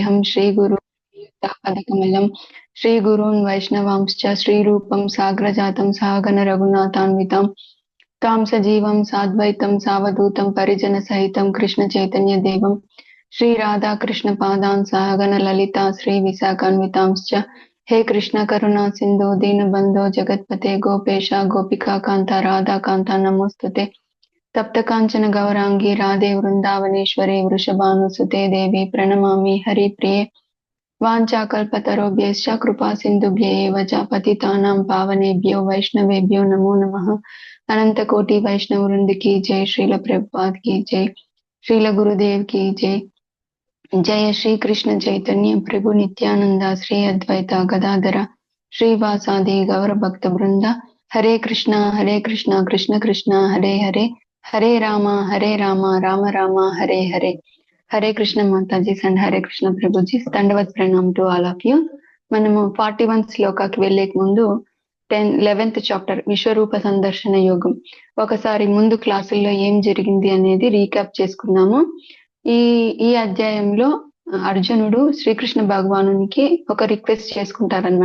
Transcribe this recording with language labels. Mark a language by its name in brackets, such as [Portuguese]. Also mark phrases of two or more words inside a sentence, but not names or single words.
[Sanskrit] వందేహం శ్రీగురు పదకమలం శ్రీగురూన్ వైష్ణవాంశ్చ శ్రీరూపం సాగ్రజాతం సహగణ రఘునాథాన్వితం తాం సజీవం సాద్వైతం సావధూతం పరిజన సహితం కృష్ణ చైతన్య దేవం శ్రీ రాధా కృష్ణ పాదాన్ సహగణ లలితా శ్రీ విశాఖాన్వితాంశ్చ హే కృష్ణ కరుణా సింధు దీనబంధో జగత్పతే గోపేశ గోపికా కాంత రాధా కాంత నమోస్తుతే తప్త కాంచన గౌరాంగి రాధే వృందావనేశ్వరి వృషభానుసుతే దేవి ప్రణమామి హరిప్రియ వాంఛాకల్పతరుభ్యశ్చ కృపా సింధుభ్య ఏవ చ పతితానాం పావనేభ్యో వైష్ణవేభ్యో నమో నమః [Hindi] अनंत कोटि वैष्णव वृंद की जय श्रील प्रभुपाद की जय श्रील गुरुदेव की जय जय श्री कृष्ण चैतन्य प्रभु नित्यानंद श्री अद्वैत गदाधर श्रीवासादि गौर भक्त वृंद [Sanskrit] हरे कृष्णा कृष्ण कृष्ण हरे हरे हरे राम राम राम हरे हरे [Hindi] हरे कृष्ण माताजी and हरे कृष्ण प्रभुजी दंडवत प्रणाम [English] to all of you. [Telugu] మనము 41 శ్లోకాకి వెళ్ళేక ముందు 11th చాప్టర్ విశ్వరూప సందర్శన యోగం ఒకసారి ముందు క్లాసుల్లో ఏం జరిగింది అనేది రీక్యాప్ చేసుకుందాము. ఈ అధ్యాయంలో అర్జునుడు శ్రీకృష్ణ భగవానునికి ఒక రిక్వెస్ట్ చేసుకుంటారనమాట.